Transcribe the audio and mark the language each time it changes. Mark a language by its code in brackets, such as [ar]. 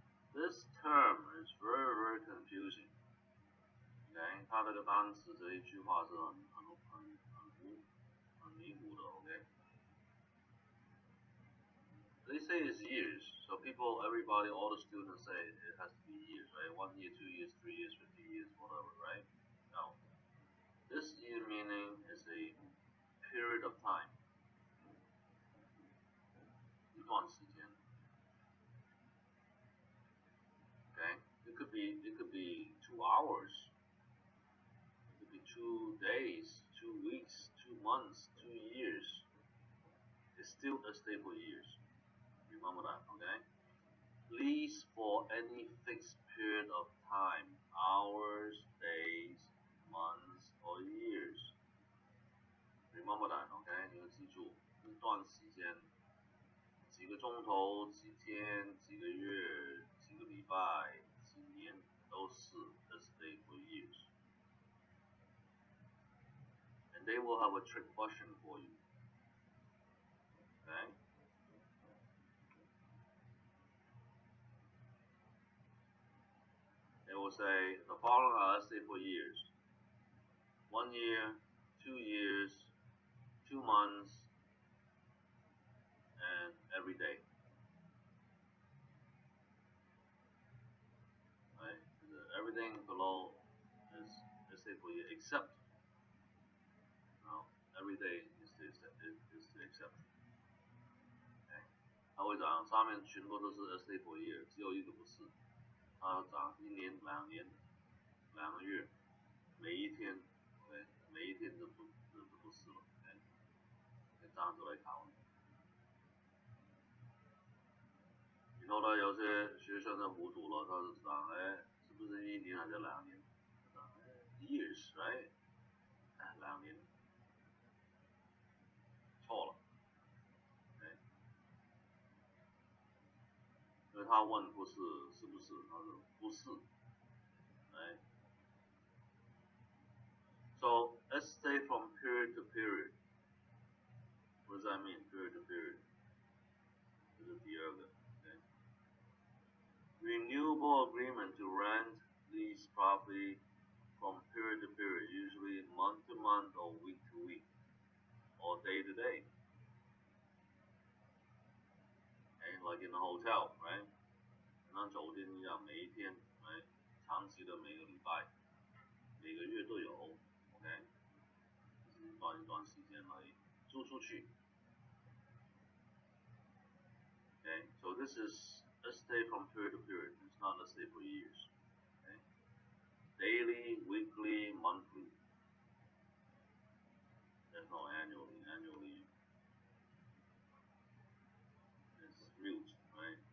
[en] This term is very, very confusing. Okay. [zh] 它这个单词这一句话是很迷糊的。 [en] Okay. They say it's years, so people, everybody, all the students say it has to be years, right? 1 year, 2 years, 3 years, 50 years, whatever, right? No. This year meaning is a period of time. [zh] 一段时间。 [en] Okay? It could be 2 hours. It could be 2 days, 2 weeks, 2 months, 2 years. It's still a stay for years. Remember that, okay? Lease for any fixed period of time, hours, days, months, or years. Remember that, okay? [zh] 你要记住，一段时间，几个钟头、几天、几个月、几个礼拜、几年，都是 a stay for years. [en] And they will have a trick question for you. Okay? They will say the following are stay for years. 1 year, 2 years, 2 months, and every day. Right? Everything below is stay for years except every day is the exception. Okay? [zh] 它会讲上面全部都是 stay for year，只有一个不是，它讲1年、2年、2个月，每一天，对，每一天都不是了，这样子来考。以后呢，有些学生呢糊涂了，他就讲，是不是1年还是2年？ Years, right？ 2年，错了，因为他他问不是是不是，他说不是。 [en] Right? So let's stay from period to period. What does that mean? Period to period. 这是第二个。 Okay? Renewable agreement to rent lease property from period to period, usually month to month or week to week, or day to day. And like in a hotel, right? [zh] 像酒店一样，每一天，哎，长期的每个礼拜、每个月都有 ，OK， 就是一段时间来租出去。 [en] Okay, so this is a stay from period to period. It's not a stay for years. Okay? Daily, weekly, monthly. There's no annually. Annually is mute, right?